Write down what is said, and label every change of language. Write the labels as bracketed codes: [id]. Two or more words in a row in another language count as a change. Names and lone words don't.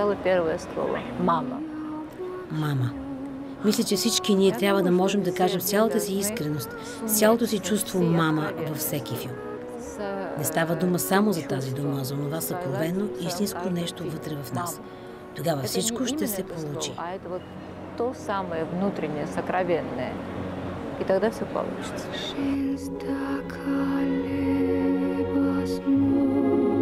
[bg] Мама. Мисля, че всички ние трябва да можем да кажем цялата си искреност, цялото си чувство мама във всеки филм. Не става дума само за тази дума, а за това съкровено, истинско нещо вътре в нас. Тогава всичко ще се получи. [ru] То самое внутреннее, сокровенное. И тогда все получится.